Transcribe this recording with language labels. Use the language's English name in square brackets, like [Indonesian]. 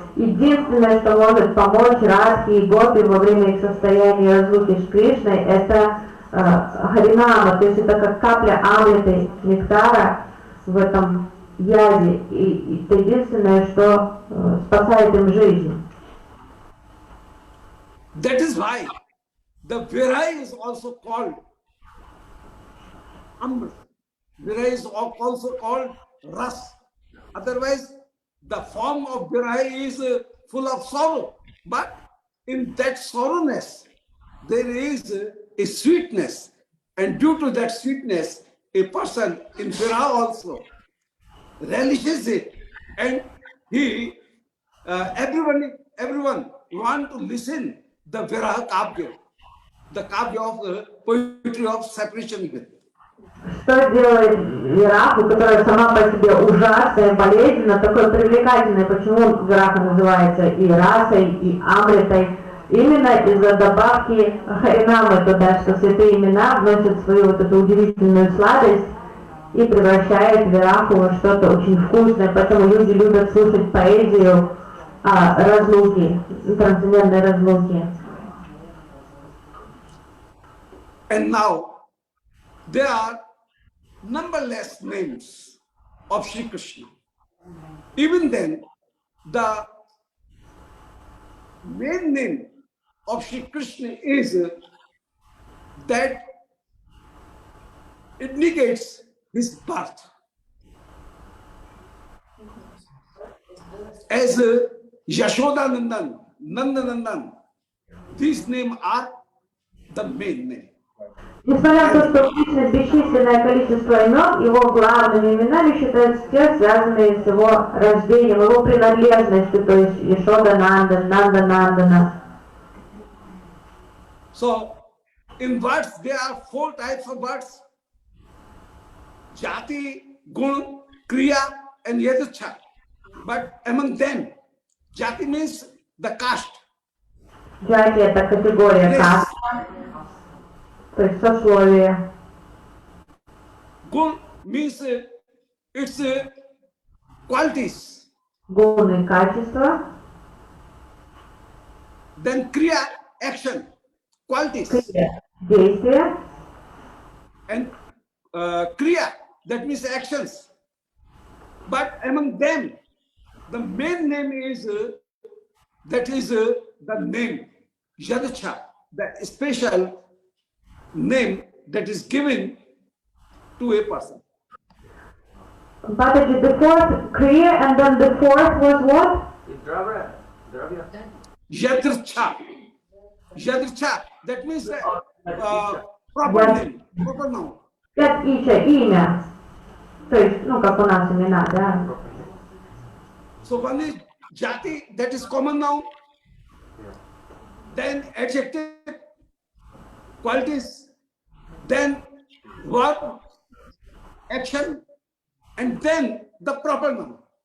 [Russian] единственное, что может помочь Радхи и Гопи во время их состояния разлуки с Кришной, это Харинама, то есть это как капля амриты, нектара в этом яде, и это единственное, что спасает им жизнь. [English] That is why the Virai is also called Amrit. Virai is also called Ras. Otherwise, the form of Virai is full of sorrow. But in that sorrowness, there is a sweetness. And due to that sweetness, a person in Viraha also relishes it. And he, everyone want to listen the Viraha Kavya, the Kavya of the poetry of separation with. [Russian] Что делает Вираху, которая сама по себе ужасная, болезненна, такой привлекательной? Почему Вираха называется и расой, и амритой? Именно из-за добавки Харинамы туда, что святые имена вносят свою вот эту удивительную сладость и превращает Вираху во что-то очень вкусное. Поэтому люди любят слушать поэзию разлуки, трансцендентной разлуки. [English] And now there are numberless names of Sri Krishna. Even then, the main name of Sri Krishna is that it indicates his birth. As Yashoda Nandan, Nandanandan, these names are the main name. [Russian] Несмотря на то, что в Кришне бесчисленное количество имен, его главными именами считаются те, связанные с его рождением, его принадлежностью, то есть Яшода Нандан, Нанда Нандана. [English] So, in words, there are 4 types of words: Jati, Gun, Kriya, and Yadaccha. But among them, Jati means the caste. [Russian] Джати — это категория каста, то есть сословие. [English] Gun means its qualities. [Russian] Гуны — качества. [English] Then Kriya, action, qualities. [Russian] Крия — действие. [English] And Kriya, that means actions. But among them, the main name is, that is the name, Yadacha, the special name that is given to a person. But the fourth Kriya, and then the fourth was what? Dravya. Yadricha. Yadricha, that means proper name, proper noun. [Russian] Имя. То есть, ну, как у нас имена, да? [English] So one is Jati, that is common noun. Then adjective, qualities. Then verb, action, and then the proper noun.